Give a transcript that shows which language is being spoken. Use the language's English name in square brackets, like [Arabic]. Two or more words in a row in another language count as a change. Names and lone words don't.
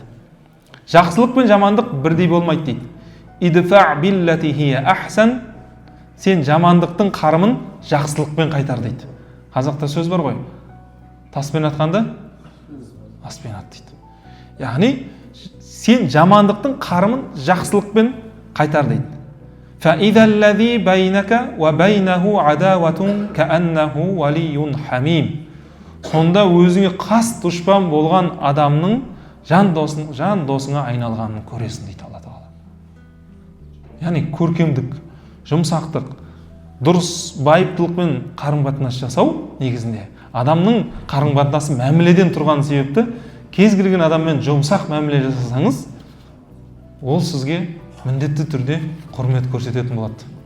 [Kazakh] Жақсылық пен жамандық бірдей болмайды дейді. [Arabic] ادفع بالتي هي أحسن, [Kazakh] сен жамандықтың қарымын жақсылықпен қайтар дейді. Қазақта сөз бар ғой, таспен атқанды аспен ат дейді. Яғни сен жамандықтың қарымын жақсылықпен қайтар дейді. [Arabic] فَإِذَا الَّذِي بَيْنَكَ وَبَيْنَهُ عَدَاوَةٌ كَأَنَّهُ وَلِيٌّ حَمِيمٌ. [Kazakh] Сонда өзіңе қас дұшпан болған адамның жан досыңа айналғанын көресің дейді Алла Тағала. Яғни көркемдік, жұмсақтық, дұрыс байыптылықпен қарым-қатынас жасау негізінде адамның қарым-қатынасы мәміледен тұрған себепті кез келген адаммен жұмсақ мәміле жасасаңыз, ол сізге міндетті түрде құрмет көрсететін болады.